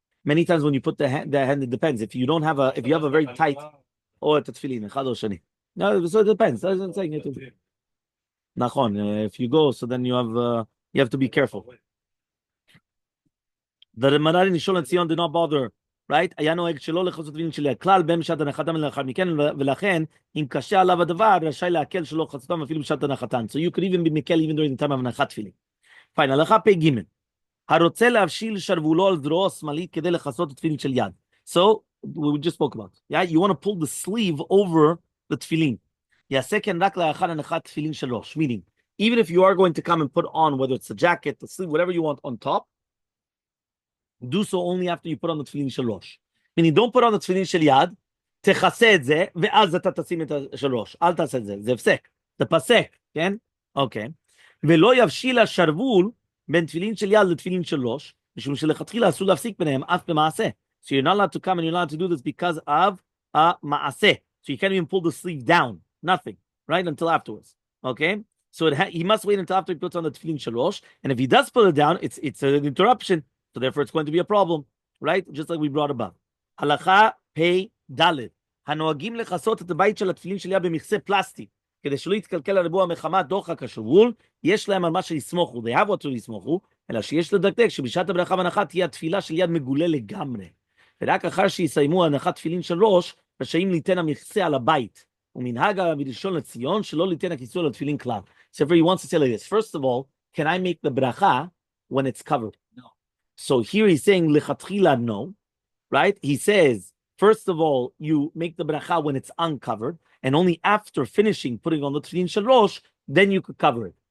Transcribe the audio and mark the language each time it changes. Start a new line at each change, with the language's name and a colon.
English: Many times when you put the hand, it depends. If you have a very tight, or it's tefillin, echad or shani. No, so it depends. I wasn't saying it. Nachon. If you go, so then you have to be careful. The Maran Nishol and Zion did not bother, right?
Hebrew: היה נוהג שלא לכסות תפילין של יד כלל בין בשעת הנחתם לאחר מכן, ולכן אם קשה עליו הדבר, רשאי להקל שלא חסותם אפילו בשעת הנחתן.
English: So you could even be מקל even during the time of הנחת תפילין.
Hebrew: Fine, הלכה פ"ג. הרוצה להבשיל שרוולו על זרועו השמאלית כדי לכסות תפילין של יד.
English: So, we just spoke about. Yeah, you want to pull the sleeve over the tefillin.
Hebrew: יעשה כן רק לאחר הנחת תפילין של ראש.
English: Meaning, even if you are going to come and put on, whether it's a jacket, the sleeve, whatever you want on top, do so only after you put on the tefillin של ראש. Meaning, don't put on the tefillin
Hebrew: של יד, תכסה את זה, ואז אתה תשים את של ראש. אל תעשה את זה, זה הפסק. זה פסק, כן? אוקיי. ולא יבשיל השרוול בין תפילין של יד לתפילין של ראש, משום שלכתחילה אסור להפסיק ביניהם אף במעשה.
English: So you're not allowed to come and you're not allowed to do this because of a ma'aseh. So you can't even pull the sleeve down. Nothing. Right? Until afterwards. Okay? So he must wait until after he puts on the tefillin של ראש. And if he does pull it down, it's an interruption. So therefore it's going to be a problem. Right? Just like we brought above.
Hebrew: הלכה פ' ד' הנוהגים לכסות את הבית של התפילין של יד במכסה פלסטי, כדי שלא יתקלקל הריבוע מחמת דוחק השרוול, יש להם על מה שיסמוכו,
English: they have what to
Hebrew: יסמוכו, אלא שיש לדקדק שבשעת הברכה והנחה תהיה התפילה של יד מגולה לגמרי. ורק אחר שיסיימו הנחת תפילין של ראש, רשאים ליתן המכסה על הבית. ומנהג הראשון לציון שלא ליתן הכיסוי על התפילין כלל.
English: So he wants to say like this. First of all, can I make the bracha when it's covered? No. So here he's saying lechatchila no, right? He says, first of all, you make the bracha when it's uncovered, and only after finishing putting on the tefillin shel rosh, then you could cover it.